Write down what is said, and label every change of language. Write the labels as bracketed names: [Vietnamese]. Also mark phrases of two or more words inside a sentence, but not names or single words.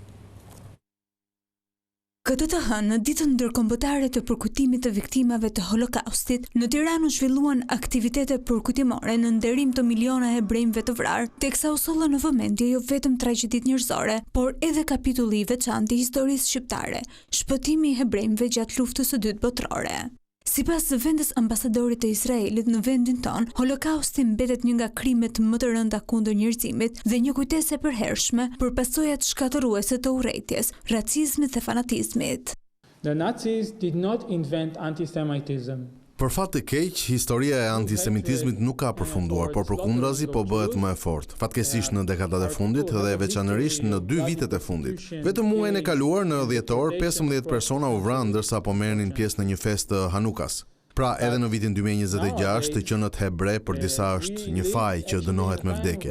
[Albanian] Këtë të hënë, në ditën ndërkombëtare të përkujtimit të viktimave të Holokaustit, në Tiranë u zhvilluan aktivitete përkujtimore në nderim të miliona hebrejve të vrarë, teksa u solla në vëmendje jo vetëm tragjedit njerëzore, por edhe kapitulli i veçantë i historisë shqiptare, shpëtimi i hebrejve gjatë luftës së dytë botërore. Sipas vendes ambasadorit të Izraelit në vendin ton, Holokausti mbetet një nga krimet më të rënda kundër njerëzimit dhe një kujtesë e përhershme për pasojat shkatëruese të urrejtjes, racizmit dhe fanatizmit. [English] The Nazis did not invent anti-Semitism. [Albanian] Për fat të keq, historia e antisemitizmit nuk ka përfunduar, por përkundrazi po bëhet më e fortë, fatkeqësisht në dekadat e fundit dhe veçanërisht në 2 vitet e fundit. Vetëm muajin e kaluar në dhjetor, 15 persona u vranë ndërsa po merrnin pjesë në një festë të Hanukas. Pra, edhe në vitin 2026, të qenët hebre për disa është një faj që dënohet me vdekje.